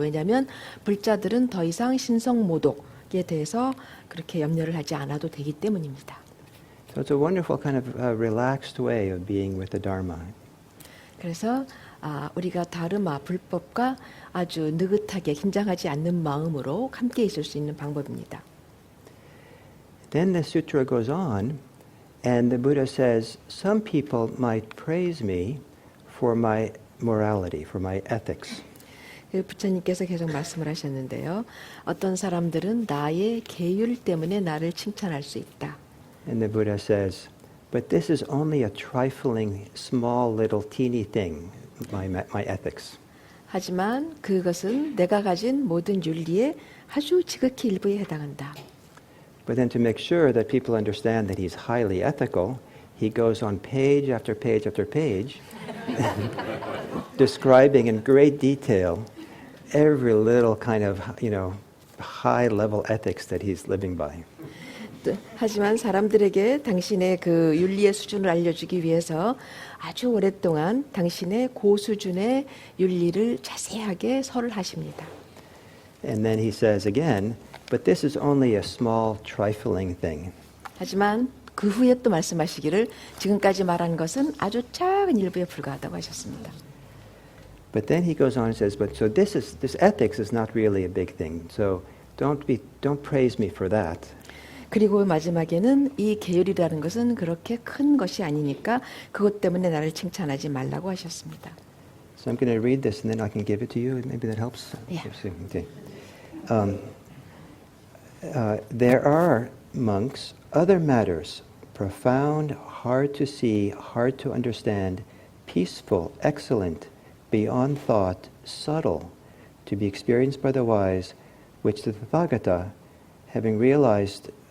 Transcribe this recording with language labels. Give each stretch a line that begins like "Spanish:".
Korean: 왜냐하면 불자들은 더 이상 신성모독에 대해서 그렇게 염려를 하지 않아도 되기 때문입니다.
English: So it's a wonderful kind of relaxed way of being with the Dharma.
Korean: 그래서 우리가 다르마 불법과 아주 느긋하게 긴장하지 않는 마음으로 함께 있을 수 있는 방법입니다.
English: Then the sutra goes on, and the Buddha says, some people might praise me for my morality, for my ethics.
Korean: 부처님께서 계속 말씀을 하셨는데요. 어떤 사람들은 나의 계율 때문에 나를 칭찬할 수 있다.
English: And the Buddha says, but this is only a trifling, small, little, teeny thing, my ethics.
Korean: 하지만 그것은 내가 가진 모든 윤리의 아주 지극히 일부에 해당한다.
English: But then to make sure that people understand that he's highly ethical, he goes on page after page after page, describing in great detail every little kind of, high-level ethics that he's living by.
Korean: 하지만 사람들에게 당신의 그 윤리의 수준을 알려주기 위해서 아주 오랫동안 당신의 고수준의 윤리를 자세하게 설을 하십니다.
English: And then he says again, but this is only a small, trifling thing.
Korean: 하지만 그 후에 또 말씀하시기를 지금까지 말한 것은 아주 작은 일부에 불과하다고 하셨습니다.
English: But then he goes on and says, but so this ethics is not really a big thing. So don't praise me for that.
Korean: 그리고 마지막에는 이 계율이라는 것은 그렇게 큰 것이 아니니까 그것 때문에 나를 칭찬하지 말라고 하셨습니다.
English: So I'm going to read this and then I can give it to you. Maybe that helps. Yeah. Okay. There are, monks, other matters, profound, hard to see, hard to understand, peaceful, excellent, beyond thought, subtle, to be experienced by the wise, which the Tathagata, having realized